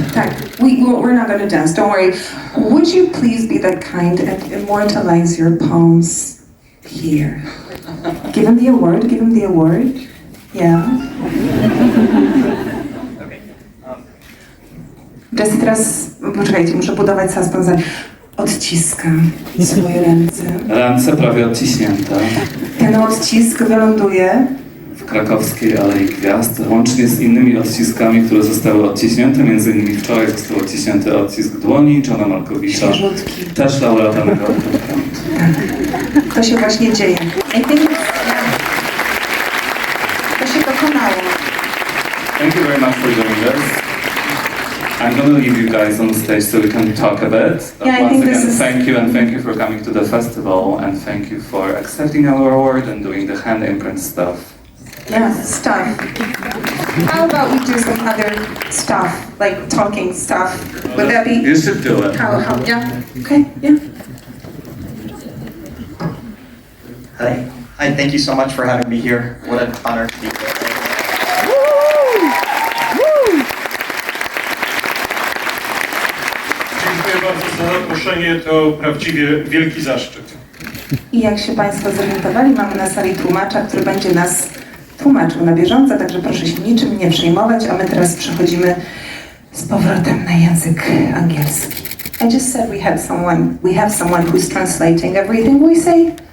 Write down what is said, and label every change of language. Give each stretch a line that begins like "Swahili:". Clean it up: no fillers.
English: Tak, we're not gonna dance, don't worry. Would you please be that kind and immortalize your palms here? Give him the award, give him the award. Yeah.
Polish: Jesse, teraz, poczekajcie, muszę budować suspens. Odciska swoje ręce. Ręce prawie odciśnięte. Ten odcisk wyląduje W krakowskiej Alei Gwiazd, łącznie z innymi odciskami, które zostały odciśnięte. Między innymi wczoraj został odciśnięty odcisk dłoni Johna Malkowicza, świeżutki. też laureata nagrody Pod Prąd. Tak, to się właśnie dzieje. To się dokonało.
English: Thank you very much for doing this. I'm going to leave you guys on stage so we can talk a bit. Yeah, Once again, thank you for coming to the festival, and thank you for accepting our award and doing the hand imprint stuff. Yeah, stuff. How about we do some other stuff, like talking stuff? Would that be? You should do it. How, yeah, okay, yeah. Hi. Hi, thank you so much for having me here. What an honor to be here.
Polish: Dziękuję bardzo za zaproszenie, to prawdziwie wielki zaszczyt. I jak się Państwo zorientowali, mamy na sali tłumacza, który będzie nas tłumaczył na bieżąco, także proszę się niczym nie przejmować, a my teraz przechodzimy z powrotem na język angielski.
English: I just said we have someone who's translating everything we say.